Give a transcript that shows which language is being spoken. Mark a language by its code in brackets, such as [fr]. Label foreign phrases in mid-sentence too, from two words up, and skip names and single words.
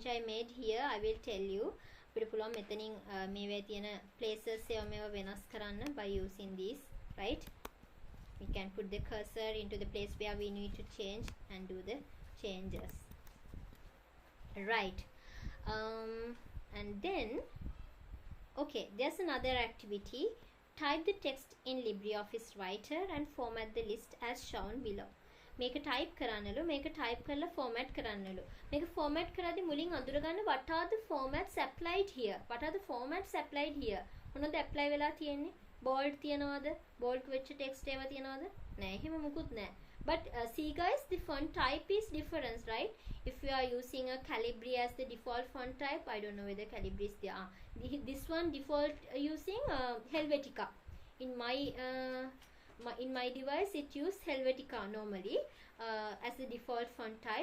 [en] I will tell you [si] අපිට පුළුවන් මෙතනින් මේවේ තියෙන places ඒවා මේවා වෙනස් කරන්න [en] by using these, right? We can put the cursor into the place where we need to change and do the changes, right? And then okay, there's another activity. Type the text in Libreoffice Writer and format the list as shown below. [si] මේක type කරන්නලු, මේක type කරලා format කරන්නලු. මේක format කරද්දී මුලින් අඳුරගන්න [en] what are the formats applied here? What are the formats applied here? [si] මොනවද apply වෙලා තියෙන්නේ? bold තියනවද? bold වෙච්ච text ඒවා තියනවද? නෑ, එහෙම මුකුත් නෑ. [en] But see guys, the font type is different, right? If you are using a Calibri as the default font type, I don't know whether Calibri is there. This one default using Helvetica. In my device, it use Helvetica normally as the default font type.